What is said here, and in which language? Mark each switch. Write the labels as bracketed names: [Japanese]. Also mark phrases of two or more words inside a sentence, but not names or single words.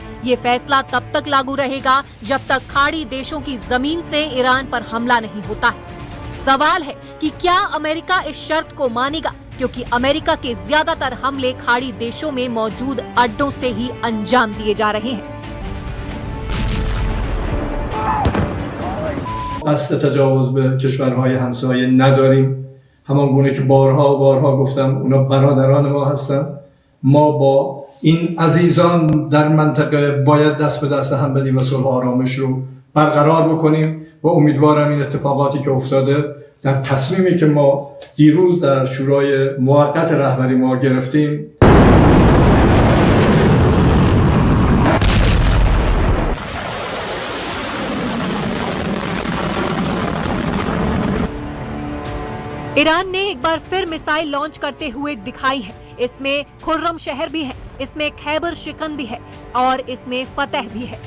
[Hindi] ये फैसला तब तक लागू रहेगा जब तक खाड़ी देशों की जमीन से ईरान पर हमला नहीं होता है। सवाल है कि क्या अमेरिका इस शर्त को मानेगा, क्योंकि अमेरिका के ज्यादातर हमले खाड़ी देशों में मौजूद अड्डों से ही अंजाम दिए जा रहे हैं। [Persian] قصد تجاوز به کشورهای همسایه نداریم. همان گونه که بارها و بارها گفتم اونا برادران ما هستن. ما با این عزیزان در منطقه باید دست به دست هم بدیم و صلح و آرامش رو برقرار بکنیم و امیدوارم این اتفاقاتی که افتاده در تصمیمی که ما دیروز در شورای موقت رهبری ما گرفتیم [Hindi] ईरान ने एक बार फिर मिसाइल लॉन्च करते हुए दिखाई है। इसमें खुर्रम शहर भी है, इसमें खैबर शिकन भी है और इसमें फतेह भी है।